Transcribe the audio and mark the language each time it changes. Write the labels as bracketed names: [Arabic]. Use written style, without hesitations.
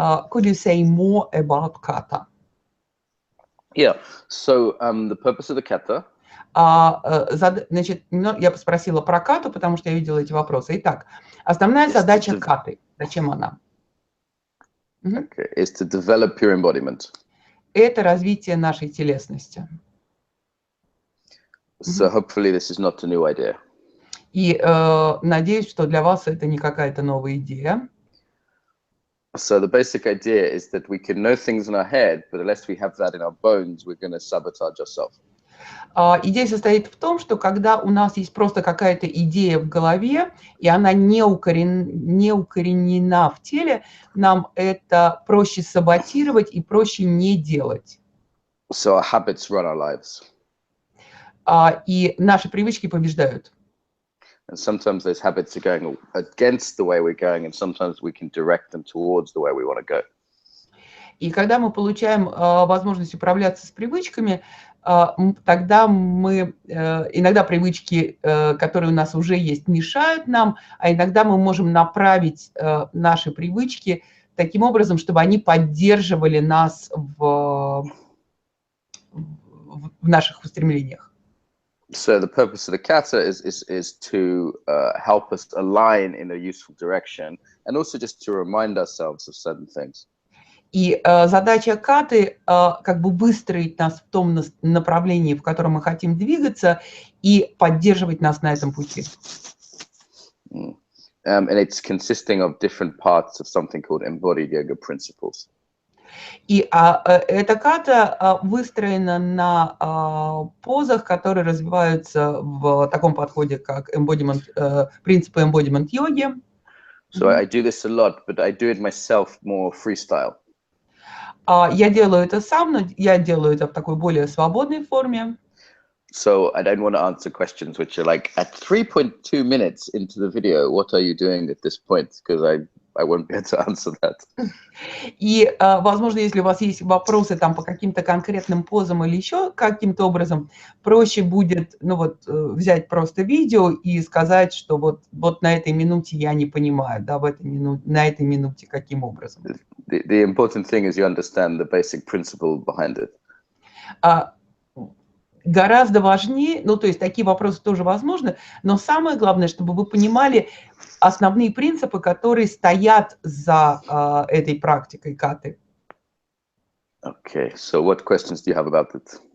[English] Could you say more about kata? Yeah. So the purpose of the kata. [Russian] Значит, я спросила про кату, потому что я видела эти вопросы. Итак, основная задача каты. Зачем она? [English] Okay, is to develop your embodiment. [Russian] Это развитие нашей телесности. [English] So hopefully this is not a new idea. [Russian] И надеюсь, что для вас это не какая-то новая идея. [English] So the basic idea is that we can know things in our head, but unless we have that in our bones, we're going to sabotage ourselves. [Russian] Идея состоит в том, что когда у нас есть просто какая-то идея в голове, и она не укоренена в теле, нам это проще саботировать и проще не делать. [English] So our habits run our lives. [Russian] И наши привычки побеждают. [English] And sometimes those habits are going against the way we're going, and sometimes we can direct them towards the way we want to go. [Russian] И когда мы получаем возможность управляться с привычками, тогда мы иногда привычки, которые у нас уже есть, мешают нам, а иногда мы можем направить наши привычки таким образом, чтобы они поддерживали нас в наших устремлениях. [English] So the purpose of the kata is to help us align in a useful direction, and also just to remind ourselves of certain things. [Russian] И задача каты как бы выстроить нас в том направлении, в котором мы хотим двигаться, и поддерживать нас на этом пути. [English] And it's consisting of different parts of something called embodied yoga principles. [Russian] И эта ката выстроена на позах, которые развиваются в таком подходе, как принципы embodiment йоги. [English] So I do this a lot, but I do it myself more freestyle. [Russian] Я делаю это сам, но я делаю это в такой более свободной форме. [English] So I don't want to answer questions which are like, at 3.2 minutes into the video, what are you doing at this point? Because I won't be able to answer that. [Russian] И, возможно, если у вас есть вопросы там по каким-то конкретным позам или еще каким-то образом, проще будет, ну вот, взять просто видео и сказать, что вот на этой минуте я не понимаю, да, на этой минуте каким образом. [English] The important thing is you understand the basic principle behind it. [Russian] Гораздо важнее, ну, то есть такие вопросы тоже возможны, но самое главное, чтобы вы понимали основные принципы, которые стоят за этой практикой каты. [English] Okay, so what questions do you have about it?